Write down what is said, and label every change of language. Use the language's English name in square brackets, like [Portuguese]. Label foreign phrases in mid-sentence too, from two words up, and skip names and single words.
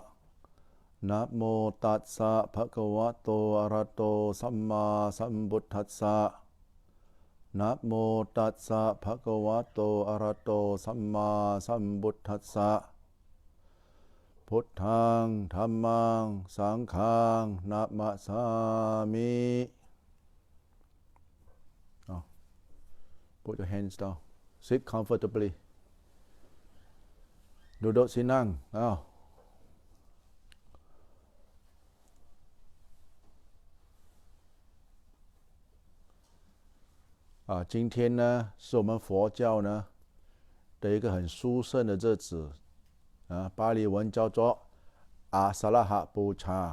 [Pali] Namo Tassa Bhagavato Arahato Samma Sambuddhassa. Namo Tassa Bhagavato Arahato Samma Sambuddhassa. Puttang Dhammang Sanghang Namasami. [English] Oh. Put your hands down. Sit comfortably. [Malay] Duduk senang. [Chinese] Oh. Ah, 今天呢是我们佛教呢的一个很殊胜的日子啊，巴利文叫做 Asalha Puja。